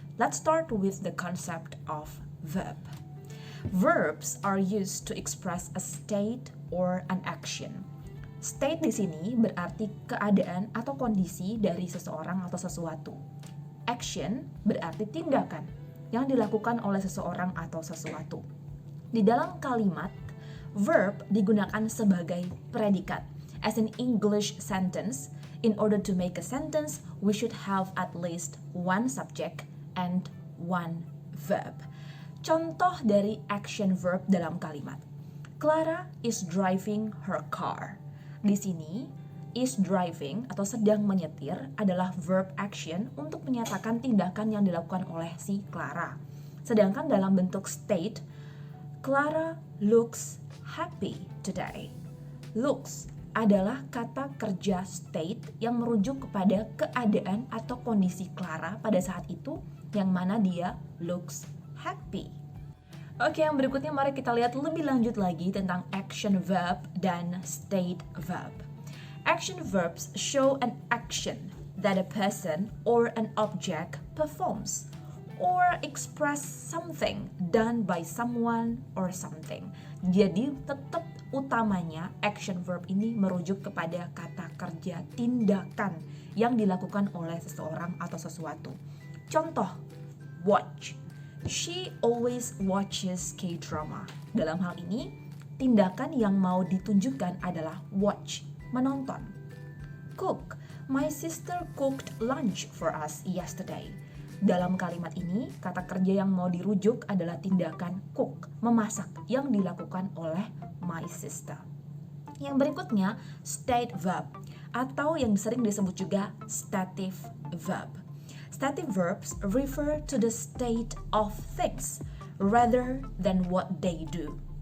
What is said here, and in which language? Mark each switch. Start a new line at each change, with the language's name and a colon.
English: Let's start with the concept of verb. Verbs are used to express a state or an action.
Indonesian: State di sini berarti keadaan atau kondisi dari seseorang atau sesuatu. Action berarti tindakan yang dilakukan oleh seseorang atau sesuatu. Di dalam kalimat, verb digunakan sebagai predikat.
English: As in English sentence, in order to make a sentence, we should have at least one subject and one verb.
Indonesian: Contoh dari action verb dalam kalimat.
English: Clara is driving her car.
Indonesian: Di sini,
English: is driving
Indonesian: atau sedang menyetir adalah verb action untuk menyatakan tindakan yang dilakukan oleh si Clara. Sedangkan dalam bentuk state,
English: Clara looks happy today.
Indonesian: Looks adalah kata kerja state yang merujuk kepada keadaan atau kondisi Clara pada saat itu yang mana dia
English: looks happy.
Indonesian: Oke, yang berikutnya mari kita lihat lebih lanjut lagi tentang action verb dan state verb.
English: Action verbs show an action that a person or an object performs or express something done by someone or something.
Indonesian: Jadi tetap utamanya action verb ini merujuk kepada kata kerja tindakan yang dilakukan oleh seseorang atau sesuatu. Contoh, watch.
English: She always watches K-drama.
Indonesian: Dalam hal ini, tindakan yang mau ditunjukkan adalah watch, menonton.
English: Cook. My sister cooked lunch for us yesterday.
Indonesian: Dalam kalimat ini, kata kerja yang mau dirujuk adalah tindakan cook, memasak, yang dilakukan oleh
English: my sister.
Indonesian: Yang berikutnya, state verb, atau yang sering disebut juga stative verb.
English: Stative verbs refer to the state of things rather than what they do.